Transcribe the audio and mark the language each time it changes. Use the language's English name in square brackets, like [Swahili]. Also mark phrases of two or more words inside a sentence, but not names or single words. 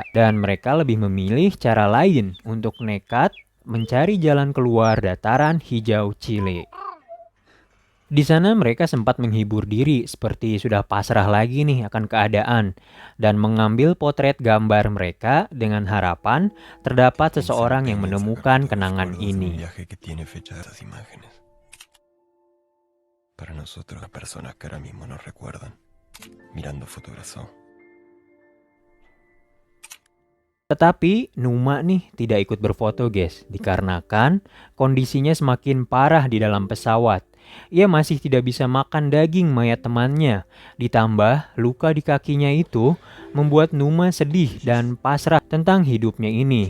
[Indonesian] Dan mereka lebih memilih cara lain untuk nekat mencari jalan keluar dataran hijau Chile. Di sana mereka sempat menghibur diri seperti sudah pasrah lagi nih akan keadaan dan mengambil potret gambar mereka dengan harapan terdapat seseorang yang menemukan kenangan ini. [Spanish] Para nosotros, las personas que ahora mismo nos recuerdan, mirando fotografias. [Indonesian] Tetapi Numa nih tidak ikut berfoto guys, dikarenakan kondisinya semakin parah di dalam pesawat. Ia masih tidak bisa makan daging mayat temannya. Ditambah luka di kakinya itu membuat Numa sedih dan pasrah tentang hidupnya ini.